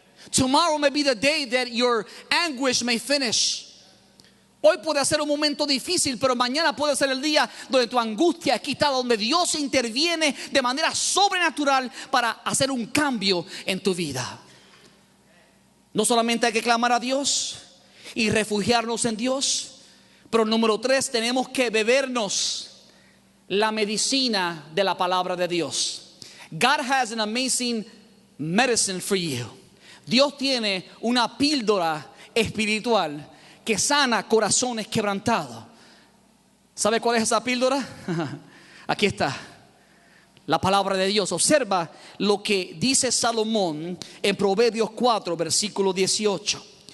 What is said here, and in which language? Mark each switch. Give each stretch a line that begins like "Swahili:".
English: Tomorrow may be the day that your anguish may finish.
Spanish: Hoy puede ser un momento difícil, pero mañana puede ser el día donde tu angustia es quitada, donde Dios interviene de manera sobrenatural para hacer un cambio en tu vida. No solamente hay que clamar a Dios y refugiarnos en Dios, pero número 3, tenemos que bebernos la medicina de la palabra de Dios.
English: God has an amazing medicine for you.
Spanish: Dios tiene una píldora espiritual que sana corazones quebrantados. ¿Sabe cuál es esa píldora? Aquí está, la palabra de Dios. Observa lo que dice Salomón en Proverbios 4, versículo 18.